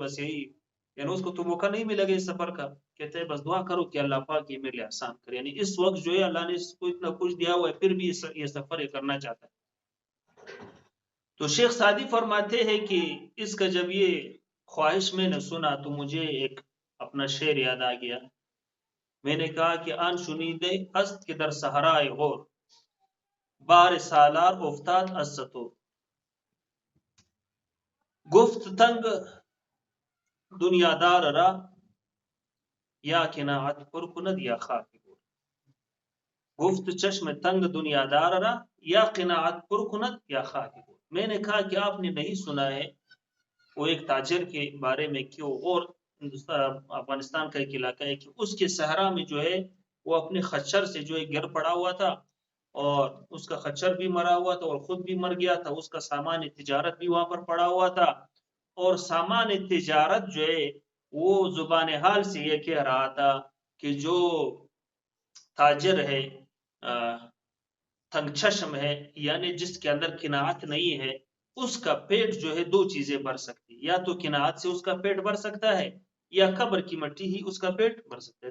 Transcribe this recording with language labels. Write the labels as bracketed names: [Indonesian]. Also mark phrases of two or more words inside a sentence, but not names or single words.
[Urdu] بس یہی یعنی اس کو تو موقع نہیں ملے گا اس سفر کا. کہتے ہیں بس دعا کرو کہ اللہ پاک یہ میرے لیے آسان کرے. یعنی اس وقت جو ہے اللہ نے اس کو اتنا کچھ دیا ہوا ہے پھر بھی یہ سفر یہ کرنا چاہتا ہے. تو شیخ سعدی فرماتے ہیں کہ اس کا جب یہ خواہش میں نے سنا تو مجھے ایک اپنا شعر یاد آ گیا. میں نے کہا کہ [Persian] آن شنیدے است کے در صحرائے غور بار سالار افتاد از ستو گفت تنگ دنیا دار را یا کناعت پر کند یا خاک گور. گفت چشم تنگ دنیا دار را یا قناعت پر کند یا خاک گور. [Urdu] میں نے کہا کہ آپ نے نہیں سنا ہے وہ ایک تاجر کے بارے میں کہ اور افغانستان کا ایک علاقہ ہے کہ اس کے صحرا میں جو ہے وہ اپنے خچر سے جو ہے گر پڑا ہوا تھا اور اس کا خچر بھی مرا ہوا تھا اور خود بھی مر گیا تھا. اس کا سامان تجارت بھی وہاں پر پڑا ہوا تھا اور سامان تجارت جو ہے وہ زبان حال سے یہ کہہ رہا تھا کہ جو تاجر ہے تنگ چشم ہے یعنی جس کے اندر قناعت نہیں ہے اس کا پیٹ جو ہے دو چیزیں بھر سکتی، یا تو قناعت سے اس کا پیٹ بھر سکتا ہے یا قبر کی مٹی ہی اس کا پیٹ بھر سکتا ہے.